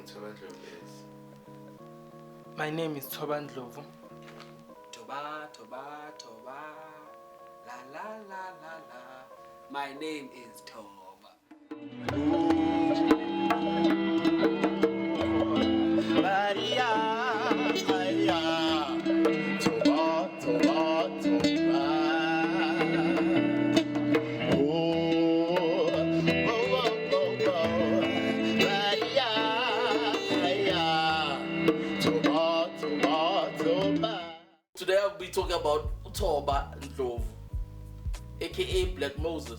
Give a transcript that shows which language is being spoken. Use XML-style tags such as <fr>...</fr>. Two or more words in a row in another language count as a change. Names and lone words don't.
<en>Ndlovu is? My name is Thoba Ndlovu. Thoba, Thoba, Thoba, la la la la la. My name is Thoba. Maria, Thoba, Thoba, Thoba. Today I'll be talking about Thoba Ndlovu, aka Black Moses.</en>